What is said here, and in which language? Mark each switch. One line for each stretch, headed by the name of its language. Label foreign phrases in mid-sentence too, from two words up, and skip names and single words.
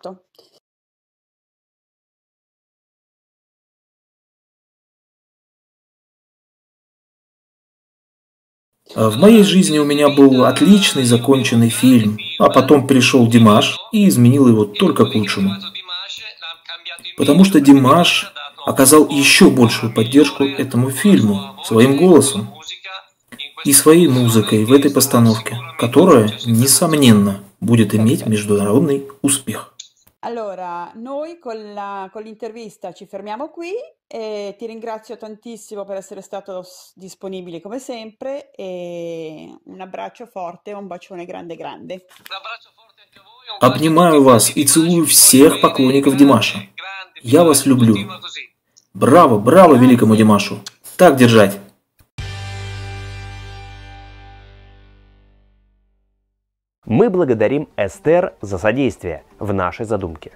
Russian: В моей жизни у меня был отличный законченный фильм, а потом пришел Димаш и изменил его только к лучшему. Потому что Димаш оказал еще большую поддержку этому фильму своим голосом и своей музыкой в этой постановке, которая, несомненно, будет иметь международный успех.
Italian: Allora, noi con l'intervista ci fermiamo qui e ti ringrazio tantissimo per essere stato disponibile come sempre e un abbraccio forte, un bacione grande grande.
Russian: Обнимаю вас и целую всех поклонников Димаша. Я вас люблю. Браво, браво великому Димашу. Так держать. Мы благодарим Эстер за содействие в нашей задумке.